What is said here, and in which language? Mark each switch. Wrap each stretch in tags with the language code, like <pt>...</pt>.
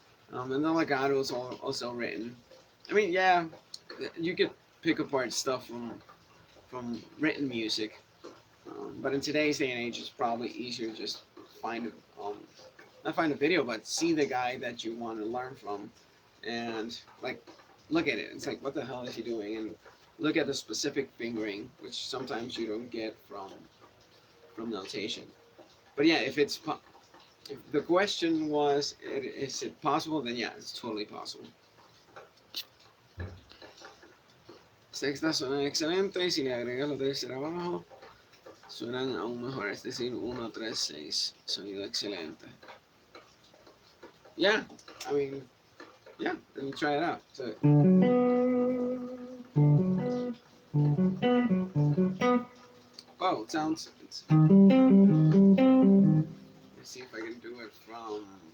<en>And the legato is also written. I mean, yeah, you could pick apart stuff from written music, but in today's day and age, it's probably easier to just find not find a video, but see the guy that you want to learn from, and like look at it. It's like, what the hell is he doing? And look at the specific fingering, which sometimes you don't get from notation. But yeah, if the question was, is it possible? Then yeah, it's totally possible.</en> <es>Sextas suenan excelente y si le agregas la tercera abajo, suenan aún mejor, es decir, 1, 3, 6, sonido excelente.</es> <en>Yeah, I mean, yeah, let me try it out. So, oh, it sounds. Let's see if I can do it from.</en>